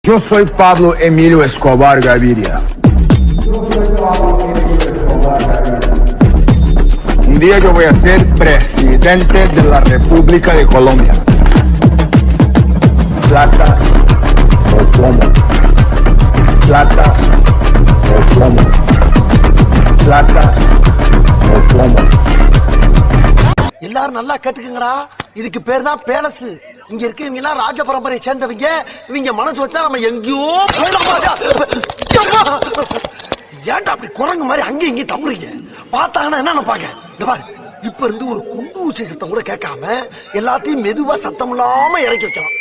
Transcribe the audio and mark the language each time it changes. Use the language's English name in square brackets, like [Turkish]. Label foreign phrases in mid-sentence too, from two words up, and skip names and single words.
[Spanish] Yo soy Pablo Emilio Escobar Gaviria. Un día yo voy a ser presidente de la República de Colombia. Plata o plomo. Plata o plomo. Plata o plomo. [Tamil] எல்லாரும் நல்லா கேட்டுக்குங்கடா. இதுக்கு பேர் தான் பேலஸ். இங்க இருக்கவங்க எல்லாம் ராஜ பரம்பரையை சேர்ந்தவங்க. இவங்க மனசு வச்சா நம்ம எங்கேயோ ஏன்டா அப்படி குரங்கு மாதிரி அங்கேயும் இங்கேயும் தம்புறீங்க? பார்த்தாங்கன்னா என்ன நினைப்பாங்க? இந்த பாரு, இப்ப இருந்து ஒரு குண்டு ஊசி சத்தம் கூட கேட்காம எல்லாத்தையும் மெதுவா சத்தம் இல்லாம இறக்கி வைக்கலாம்.